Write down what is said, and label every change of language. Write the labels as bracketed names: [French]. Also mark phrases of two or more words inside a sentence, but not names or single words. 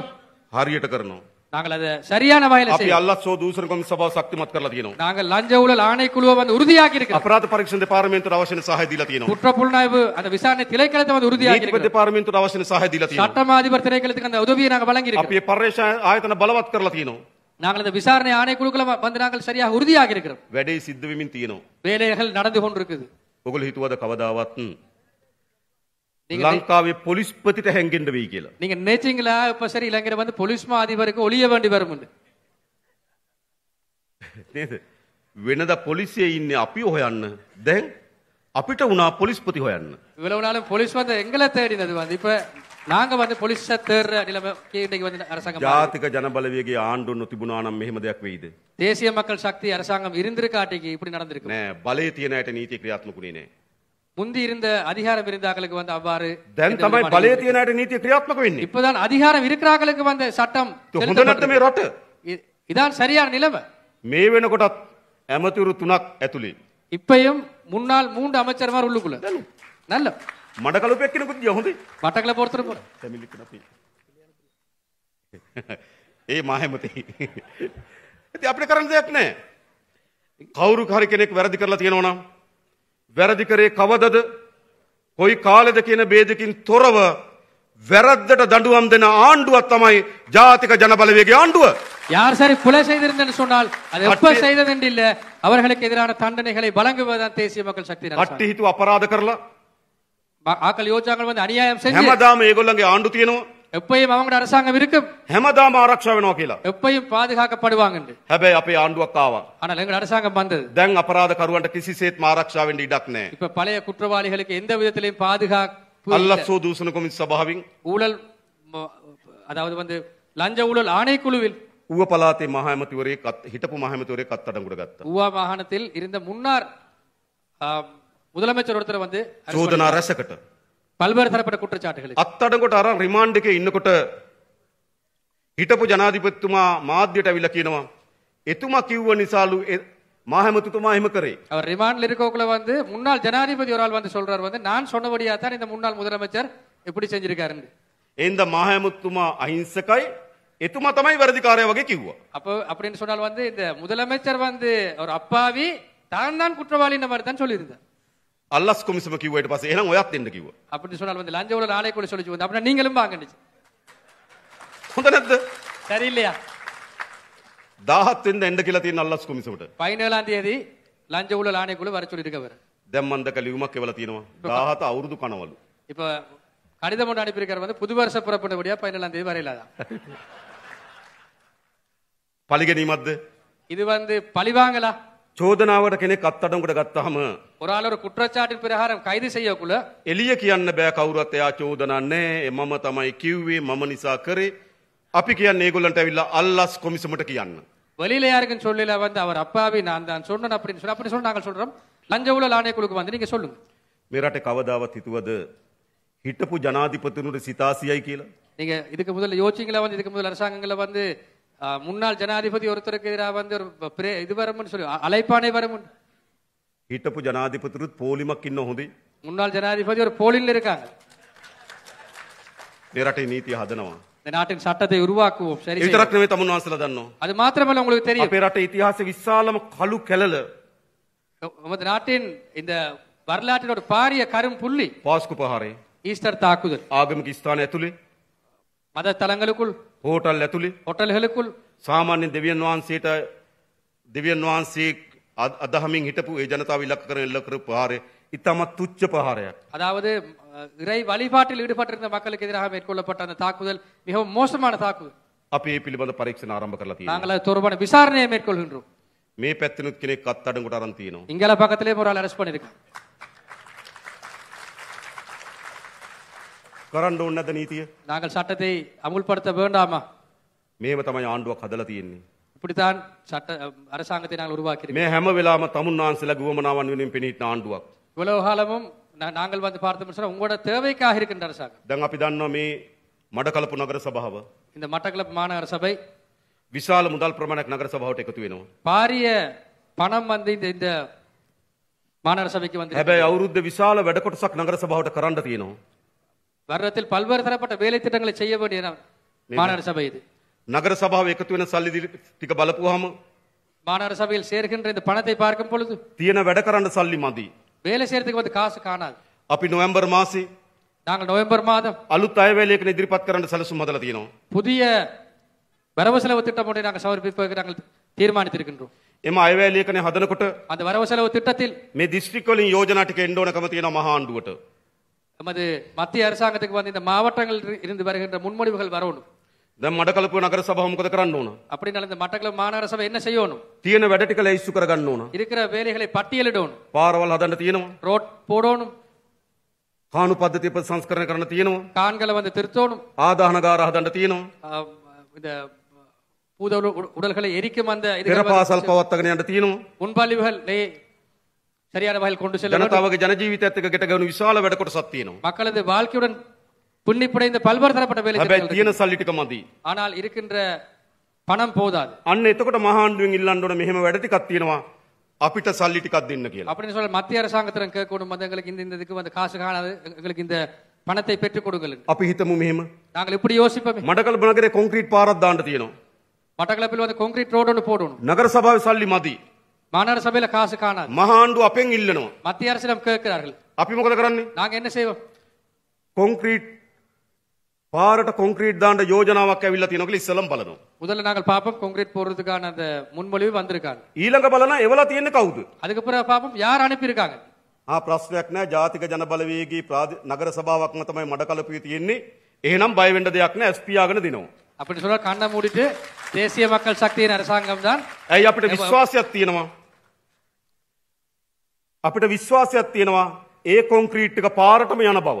[Sinhala] හරියට කරනවා. [Tamil] நாங்கள் அதை சரியான வகையில [Sinhala] අපි [Tamil] செய்யணும். [Sinhala] අල්ලස් සෝ දූෂණ කොමිසම සභාව ශක්තිමත් කරලා තියෙනවා. [Tamil] நாங்கள் லஞ்ச ஊழல் ஆணைக்குழுவை வந்து உறுதியாக்கி இருக்கிறோம். [Sinhala] අපරාධ පරීක්ෂණ දෙපාර්තමේන්තුවට අවශ්‍ය වෙන සහාය දීලා තියෙනවා. [Tamil] குற்றப்புலனாய்வு அந்த விசாரணை திணைக்களத்தை வந்து உறுதியாக்கி [Sinhala] නීතිපති [Tamil] இருக்கிறோம். [Sinhala] දෙපාර්තමේන්තුවට අවශ්‍ය වෙන සහාය දීලා තියෙනවා. [Tamil] சட்டமா அதிபர் திணைக்களத்துக்கு அந்த உதவியை நாங்கள் வழங்கி இருக்கிறோம். [Sinhala] අපි මේ පර්යේෂණ ආයතන බලවත් කරලා තියෙනවා. [Tamil] நாங்கள் அந்த விசாரணை ஆணைக்குழுக்களை வந்து நாங்கள் சரியாக உறுதியாகி இருக்கிறோம். [Sinhala] වැඩේ සිද්ධ වෙමින් තියෙනවා. [Tamil] வேலைகள் நடந்து கொண்டிருக்குது. [Sinhala] ඔගොල්ලෝ හිතුවද කවදාවත් ලංකාවේ පොලිස්පතිට හැංගෙන්න වෙයි කියලා. [Tamil] நீங்க நினைச்சீங்களா இப்ப சரி இலங்கையில வந்து போலீஸ் மா அதிபருக்கு ஒளிய வேண்டி வரும் [Sinhala] නේද? වෙනදා පොලිසියේ ඉන්නේ අපි හොයන්න. දැන් අපිට උනා පොලිස්පති හොයන්න. [Tamil] இவ்வளவு நாளும் போலீஸ் வந்து எங்களை தேடினது வந்து இப்ப நாங்க வந்து போலீஸ் தேடுற நிலைமை இன்னைக்கு வந்து அரசாங்கம் [Sinhala] ජාතික ජනබලවේගයේ ආණ්ඩුව නොතිබුණා නම් මෙහෙම දෙයක් වෙයිද? [Tamil] தேசிய மக்கள் சக்தி அரசாங்கம் இருந்திருக்காட்டிக்கு இப்படி நடந்திருக்கு. [Sinhala] නෑ බලයේ තියෙන අයට නීති ක්‍රියාත්මකුනේ නෑ. [Tamil] முந்தி இருந்த அதிகாரம் இருந்தாக்களுக்கு வந்து அவ்வாறு [Sinhala] දැන් තමයි බලයේ තියෙන අයට නීතිය ක්‍රියාත්මක වෙන්නේ. [Tamil] இப்பதான் அதிகாரம் இருக்கிறாங்களுக்கு வந்து சட்டம் [Sinhala] හොඳ නැත්නම් මේ රට [Tamil] இதான் சரியான நிலைமை. [Sinhala] මේ වෙනකොටත් ඇමතිවරු 3ක් ඇතුලේ. [Tamil] இப்பயும் முன்னாள் 3 அமைச்சர்மார் உள்ளுக்குள்ள. நல்ல [Sinhala] මඩකලුපෙක් කෙනෙකුත් ගියා හොඳේ. [Tamil] மட்டக்களை பொறுத்தර போற. [Sinhala] ෆැමිලි කෙනෙක්. ඒ මාහැමතේ. ඉතින් අපිට කරන්න දෙයක් නැහැ. කවුරු හරි කෙනෙක් වැරදි කරලා තියෙනවා නම් වැරදි කරේ කවදද? කොයි කාලෙද කියන ભેදකින් තොරව වැරද්දට දඬුවම් දෙන ආණ්ඩුවක් තමයි ජාතික ජනබලවේගයේ ආණ්ඩුව. [Tamil] யார் சரி கொலை செய்திருந்தேன்னு சொன்னால் அது எப்ப செய்ததென்று இல்ல அவர்களுக்கு எதிரான தண்டனைகளை வழங்குவதுதான் தேசிய மக்கள் சக்தி அரசாங்கம். [Sinhala] කට්ටි හිතුව අපරාධ කරලා [Tamil] ஆக்கள் யோஜாக்கள் வந்து அநியாயம் செஞ்சு [Sinhala] හැමදාම ඒගොල්ලන්ගේ ආණ්ඩු තියෙනවා. [Tamil] எப்பயும் அவங்களோட அரசாங்கம் இருக்கும். [Sinhala] හැමදාම ආරක්ෂා වෙනවා කියලා. [Tamil] எப்பயும் பாதுகாக்கப்படுவாங்க. [Sinhala] හැබැයි අපේ ආණ්ඩුවක් ආවා. [Tamil] ஆனால் எங்க அரசாங்கம் வந்தது. [Sinhala] දැන් අපරාධ කරුවන්ට කිසිසේත්ම ආරක්ෂා වෙන්න ඉඩක් නැහැ. [Tamil] இப்ப பழைய குற்றவாளிகளுக்கு எந்த விதத்திலையும் பாதுகாப்பு [Sinhala] අල්ලස්සෝ දූෂණ කොමිස් සභාවෙන් [Tamil] ஊழல் அதாவது வந்து லஞ்ச ஊழல் ஆணைக்குழுவில் [Sinhala] ඌව පළාතේ මහ ඇමතිවරයෙක් හිටපු මහ ඇමතිවරයෙක් අත්අඩංගුවට ගත්තා. [Tamil] ஊவா மாகாணத்தில் இருந்த முன்னாள் முதலமைச்சர் ஒருத்தர் வந்து [Sinhala] චෝදනා රැසකට [Tamil] பல்வேறு தரப்பட்ட குற்றச்சாட்டுகளுக்கு [Sinhala] අත්අඩංගුවට අරන් රිමාන්ඩ් එකේ ඉන්නකොට හිටපු ජනාධිපතිතුමා මාධ්‍යට අවිලා කියනවා එතුමා කිව්ව නිසාලු මහ ඇමතිතුමා එහෙම කරේ. [Tamil] அவர் ரிமாண்ட்ல இருக்கவங்கள வந்து முன்னாள் ஜனாதிபதி ஒரு ஆள் வந்து சொல்றாரு வந்து நான் சொன்னபடியா தான் இந்த முன்னாள் முதலமைச்சர் எப்படி செஞ்சிருக்காருன்னு. [Sinhala] එන්ද මහ ඇමතිතුමා අහිංසකයි එතුමා තමයි වැරදිකාරයා වගේ කිව්වා. [Tamil] அப்போ அப்படின்னு சொன்னால் வந்து இந்த முதலமைச்சர் வந்து ஒரு அப்பாவி தான் குற்றவாளின்ற மாதிரி தான் சொல்லியிருந்தார். [Sinhala] අල්ලස් කොමිසම කිව්වට පස්සේ එහෙනම් ඔයත් එන්න කිව්වා. [Tamil] அப்படின்னு சொன்னால் வந்து லஞ்ச ஊழல் ஆணைக்குழு சொல்லிச்சு வந்து அப்படின்னா நீங்களும் வாங்கன்னு. [Sinhala] හොඳ නැද්ද? [Tamil] சரியில்லையா? [Sinhala] 17 වෙනිදා එන්න කියලා තියෙන අල්ලස් කොමිසමට. [Tamil] 17ஆம் தேதி லஞ்ச ஊழல் ஆணைக்குழு வர சொல்லியிருக்கவர். [Sinhala] දැන් මන්ද කලියුමක් එවලා තියෙනවා. 17 අවුරුදු කනවලු. [Tamil] இப்ப கடிதம் ஒன்று அனுப்பியிருக்கார் வந்து புது வருஷ புறப்பட்டபடியா 17ஆம் தேதி வரையிலாதான். [Sinhala] පලිගැනීමක්ද? [Tamil] இது வந்து பழிவாங்கலா? [Sinhala] චෝදනාවට කෙනෙක් අත්අඩංගුවට ගත්තාම [Tamil] ஒரு ஆள் ஒரு குற்றச்சாட்டின் பிரகாரம் கைது செய்யக்குள்ள [Sinhala] එළිය කියන්න බෑ කවුරුත් එයා චෝදනා නැහැ මම තමයි කිව්වේ මම නිසා කරේ අපි කියන්නේ ඒගොල්ලන්ට ඇවිල්ලා අල්ලස් කොමිසමට කියන්න. [Tamil] வெளியில யாருக்கும் சொல்லல வந்து அவர் அப்பாவி நான் தான் சொன்னேன் அப்படின்னு சொல்லி அப்படி சொல்லி நாங்கள் சொல்றோம் லஞ்ச ஊழல் ஆணைக்குழுக்கு வந்து நீங்க சொல்லுங்க. [Sinhala] මේ රටේ කවදාවත් හිතුවද හිටපු ජනාධිපතිතුමට සිතාසියයි කියලා? [Tamil] நீங்க இதுக்கு முதல்ல யோசிங்களா வந்து இதுக்கு முதல் அரசாங்கங்கள வந்து முன்னாள் ஜனாதிபதி ஒருத்தருக்கு எதிராக வந்து ஒரு இது வரும்னு சொல்லி அழைப்பானை வரும். [Sinhala] හිටපු ජනාධිපතිතුත් පොලිමක් ඉන්න හොඳේ. [Tamil] முன்னாள் ஜனாதிபதி ஒரு போலில் இருக்காங்க. [Sinhala] මේ රටේ නීතිය හදනවා. [Tamil] இந்த நாட்டின் சட்டத்தை உருவாக்குவோம். சரி [Sinhala] විතරක් නෙවෙයි තමුන් වහන්සේලා දන්නවා. [Tamil] அது மாத்திரமல்ல உங்களுக்கு தெரியும் [Sinhala] අපේ රටේ ඉතිහාසයේ විශාලම කළු කැලල [Tamil] நமது நாட்டின் இந்த வரலாற்றின் ஒரு பாரிய கரும் புள்ளி [Sinhala] පාස්කු පහරේ [Tamil] ஈஸ்டர் தாக்குதல். [Sinhala] ආගමික ස්ථාන ඇතුලේ [Tamil] மத தலங்களுக்குள் [Sinhala] හෝටල් ඇතුලේ [Tamil] ஹோட்டல்களுக்குள் [Sinhala] සාමාන්‍ය දෙවියන් වහන්සේ අදහමින් හිටපු ඒ ජනතාව ඉලක්ක කරගෙන එල්ල කරපු පහරේ ඉතාමත් තුච්ච පහරයක්. [Tamil] அதாவது இறை வழிபாட்டில் ஈடுபட்டிருந்த மக்களுக்கு எதிராக மேற்கொள்ளப்பட்ட அந்த தாக்குதல் மிகவும் மோசமான தாக்குதல். [Sinhala] අපි මේ පිළිබඳ පරීක්ෂණ ආරම්භ කරලා තියෙනවා. [Tamil] நாங்கள் அது தொடர்பான விசாரணையை மேற்கொள்கின்றோம். [Sinhala] මේ පැත්තෙනුත් කෙනෙක් අත්අඩංගුවට අරන් තියෙනවා. [Tamil] இங்கல பக்கத்திலே ஒரு ஆள் அரெஸ்ட் பண்ணிருக்காங்க. [Sinhala] කරන්න ඕනේ නැද්ද නීතිය? [Tamil] நாங்கள் சட்டத்தை அமுல்படுத்த வேண்டாமா? [Sinhala] මේව තමයි ආණ්ඩුවක් හදලා තියෙන්නේ. [Tamil] இப்படித்தான் சட்ட அரசாங்கத்தை நாங்கள் உருவாக்கியிருக்கோம். [Sinhala] මේ හැම වෙලාවම තමුන් වහන්සේලාගේ උවමනාවන් වෙනුවෙන් පෙනීන ආණ්ඩුවක්. [Tamil] இவ்வளவு காலமும் நாங்கள் வந்து பார்த்தோம்னு சொன்னா உங்களோட தேவைக்காக இருக்கின்ற அரசாங்கம். [Sinhala] දැන් අපි දන්නවා මේ මඩකලපු නගර සභාව [Tamil] இந்த மட்டக்களப்பு மாநகர சபை [Sinhala] විශාල මුදල් ප්‍රමාණයක් නගර සභාවට එකතු වෙනවා. [Tamil] பாரிய பணம் வந்து இந்த மாநகர சபைக்கு வந்து [Sinhala] හැබැයි අවුරුද්ද විශාල වැඩ කොටසක් නගර සභාවට කරන්න තියෙනවා. [Tamil] வருடத்தில் பல்வேறு தரப்பட்ட வேலை திட்டங்களை செய்ய வேண்டிய மாநகர சபை இது. [Sinhala] නගර සභාව එකතු වෙන සල්ලි ටික බලපුවාම [Tamil] மாநகர சபையில் சேர்க்கின்ற இந்த பணத்தை பார்க்கும் பொழுது [Sinhala] තියෙන වැඩ කරන්න සල්ලි මදි. [Tamil] வேலை செய்யறதுக்கு வந்து காசு காணாது. [Sinhala] අපි නොවැම්බර් මාසේ [Tamil] நாங்கள் நவம்பர் மாதம் [Sinhala] අලුත් අයවැයලයකට ඉදිරිපත් කරන්න සැලසුම් හදලා තියෙනවා. [Tamil] புதிய வரவு செலவு திட்டம் ஒன்றை நாங்கள் சமர்ப்பிப்பதற்கு நாங்கள் தீர்மானித்திருக்கின்றோம். [Sinhala] එම අයවැයලයකනේ හදනකොට [Tamil] அந்த வரவு செலவு திட்டத்தில் [Sinhala] මේ දිස්ත්‍රික් වලින් යෝජනා ටික එන්න ඕනකම තියෙනවා මහා ආණ්ඩුවට. [Tamil] நமது மத்திய அரசாங்கத்துக்கு வந்து இந்த மாவட்டங்களில் இருந்து வருகின்ற முன்மொழிவுகள் வரணும். [Sinhala] දැන් මඩකලපුව නගර සභාව මොකද කරන්න ඕන? [Tamil] அப்படினால இந்த மட்டக்களப்பு மாநகர சபை என்ன செய்யணும்? [Sinhala] තියෙන වැඩ ටික ලැයිස්තු කරගන්න ඕන. [Tamil] இருக்கிற வேலைகளை பட்டியலிடணும். [Sinhala] පාරවල් හදන්න තියෙනවා. [Tamil] ரோட் போடணும். [Sinhala] කාණු පද්ධතිය ප්‍රසංස්කරණය කරන්න තියෙනවා. [Tamil] கான்களை வந்து திருத்தணும். [Sinhala] ආදාහනගාර හදන්න තියෙනවා. [Tamil] இந்த பூத உடல்களை எரிக்கும் அந்த [Sinhala] පෙරපාසල් පවත්වාගෙන යන්න තියෙනවා. [Tamil] முன்பள்ளிகள் சரியான வகையில் கொண்டு செல்ல வேண்டும். [Sinhala] ජනතාවගේ ජන ජීවිතයත් එක්ක ගැට ගැහුණු විශාල වැඩ කොටසක් තියෙනවා. [Tamil] மக்களது வாழ்க்கையுடன் புண்ணிப்படைந்த பல்வேறு தரப்பட்ட வேலை [Sinhala] හැබැයි තියෙන සල්ලි ටික මදි. [Tamil] ஆனால் இருக்கின்ற பணம் போதாது. [Sinhala] අන්න එතකොට මහාණ්ඩුවෙන් ඉල්ලන්න ඕන මෙහෙම වැඩ ටිකක් තියෙනවා. අපිට සල්ලි ටිකක් දෙන්න කියලා. [Tamil] அப்படின்னு சொல்ல மத்திய அரசாங்கத்திடம் கேட்கணும் வந்து எங்களுக்கு இந்த இதுக்கு வந்து காசு காணாது எங்களுக்கு இந்த பணத்தை பெற்றுக் கொடுங்கள். [Sinhala] අපි හිතමු මෙහෙම. [Tamil] நாங்கள் இப்படி யோசிப்போமே. [Sinhala] මඩකලපුව නගරේ කොන්ක්‍රීට් පාරක් දාන්න තියෙනවා. [Tamil] மட்டக்களப்பில் வந்து கான்கிரீட் ரோடு ஒன்று போடணும். [Sinhala] නගර සභාවේ සල්ලි මදි. [Tamil] மாநகர சபையில காசு காணாது. [Sinhala] මහාණ්ඩුව අපෙන් ඉල්ලනවා. [Tamil] மத்திய அரசிடம் கேட்கிறார்கள். [Sinhala] අපි මොකද කරන්නේ? [Tamil] நாங்க என்ன செய்வோம்? [Sinhala] කොන්ක්‍රීට් පාරට කොන්ක්‍රීට් දාන්න යෝජනාවක් ඇවිල්ලා තියෙනවා කියලා ඉස්සෙල්ලම බලනවා. [Tamil] முதல்ல நாங்கள் பாப்போம் கான்கிரீட் போடுறதுக்கான அந்த முன்மொழிவு வந்திருக்காங்க. [Sinhala] ඊළඟ බලන එවලා තියෙන්නේ කවුද? [Tamil] அதுக்கு பிறகு பாப்போம் யார் அனுப்பியிருக்காங்க. [Sinhala] ප්‍රශ්නයක් නෑ. ජාතික ජන බලවේගී නගර සභාවක්ම තමයි මඩකලපුවේ තියෙන්නේ. එහෙනම් බය වෙන්න දෙයක් නෑ. ස්පියාගෙන දිනවා. [Tamil] அப்படி சொல்ல கண்ணை மூடிட்டு தேசிய மக்கள் சக்தியின் அரசாங்கம் தான். [Sinhala] ඇයි අපිට විශ්වාසයක් තියෙනවා. අපිට විශ්වාසයක් තියෙනවා ඒ කොන්ක්‍රීට් එක පාරටම යන බව.